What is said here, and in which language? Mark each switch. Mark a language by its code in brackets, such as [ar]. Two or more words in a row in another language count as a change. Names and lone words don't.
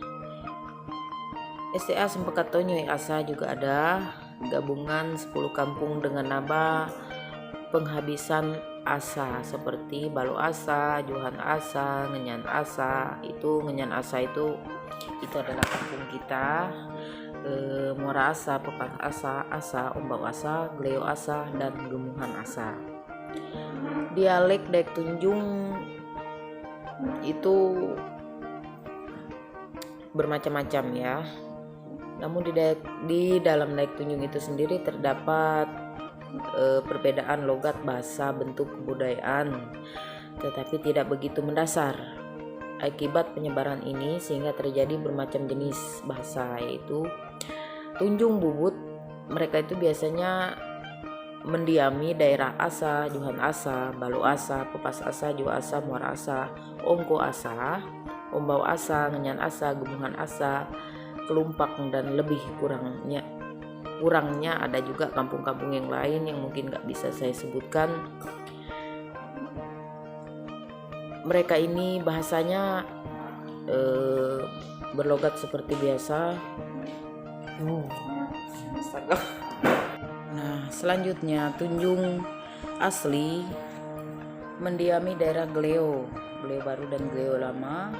[id] STA Sempekat Tonyoy Asa juga ada, gabungan 10 kampung dengan nama penghabisan Asa seperti Balo Asa, Johan Asa, Ngenyan Asa. Ngenyan Asa itu adalah kampung kita. muara asa, pepas asa, asa, ombau asa, gleo asa, dan gemuhan asa. Dialek Dayak Tunjung itu bermacam-macam ya. Namun di dalam Dayak Tunjung itu sendiri terdapat perbedaan logat, bahasa, bentuk kebudayaan, tetapi tidak begitu mendasar. Akibat penyebaran ini sehingga terjadi bermacam jenis bahasa, yaitu Tunjung Bubut. Mereka itu biasanya mendiami daerah asa, Juhan asa, Balu asa, Pepas asa, Ju asa, Muara asa, Ongko asa, Ombau asa, Ngenyan asa, Gemuhan asa, Kelumpak, dan lebih kurangnya ada juga kampung-kampung yang lain yang mungkin gak bisa saya sebutkan. Mereka ini bahasanya berlogat seperti biasa. Nah, selanjutnya Tunjung asli mendiami daerah Gleo Baru dan Gleo Lama.